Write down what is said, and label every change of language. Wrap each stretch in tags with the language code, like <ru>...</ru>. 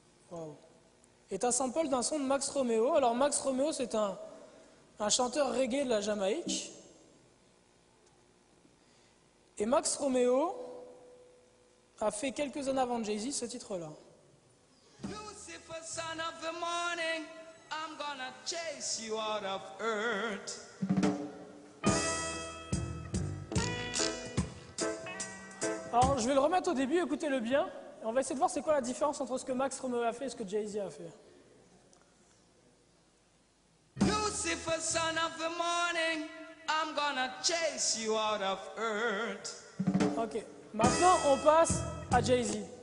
<fr>Wow. Est un sample d'un son de Max Romeo. Alors Max Romeo c'est un chanteur reggae de la Jamaïque. Et Max Romeo a fait quelques années avant Jay-Z ce titre-là.</fr> <en>Lucifer, son of the morning, I'm gonna chase you out of earth.</en> <fr>Alors, je vais le remettre au début, écoutez-le bien. Et on va essayer de voir c'est quoi la différence entre ce que Max Romeo a fait et ce que Jay-Z a fait.</fr> <en>Lucifer, son of the morning, I'm gonna chase you out of earth. Ok.</en> <fr>Maintenant, on passe à Jay-Z.</fr>